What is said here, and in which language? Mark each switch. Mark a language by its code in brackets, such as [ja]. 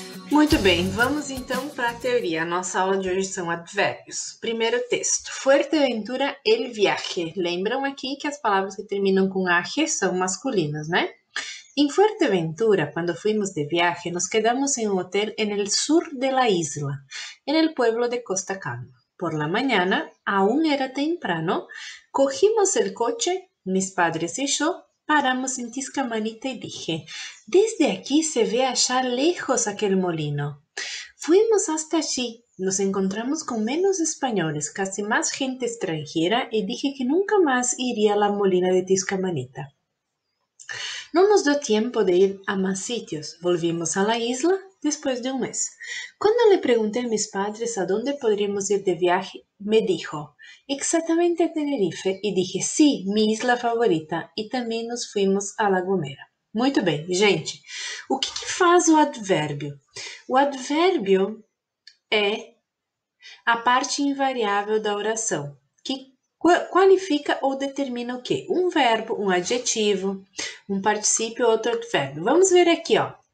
[pt] Muito bem, vamos então para a teoria. A nossa aula de hoje são advérbios. Primeiro texto. [es] Fuerteventura, el viaje. [pt] Lembram aqui que as palavras que terminam com aje são masculinas, né? Em [es] Fuerteventura, [pt] quando [es] fuimos de viaje, nos quedamos en un hotel en el sur de la isla, en el pueblo de Costa Calma. Por la mañana, aún era temprano, cogimos el coche, mis padres y yo, paramos en Tiscamanita y dije, desde aquí se ve allá lejos aquel molino. Fuimos hasta allí, nos encontramos con menos españoles, casi más gente extranjera y dije que nunca más iría a la molina de Tiscamanita. No nos dio tiempo de ir a más sitios. Volvimos a la isla después de un mes. Cuando le pregunté a mis padres a dónde podríamos ir de viaje, me dijo, exactamente a Tenerife, y dije, sí, mi isla favorita, [pt] e também [es] nos fuimos a La Gomera. [pt] Muito bem, gente. O que faz o advérbio? O advérbio é a parte invariável da oração, que qualifica ou determina o quê? Um verbo, um adjetivo, um particípio ou outro advérbio. Vamos ver aqui, ó.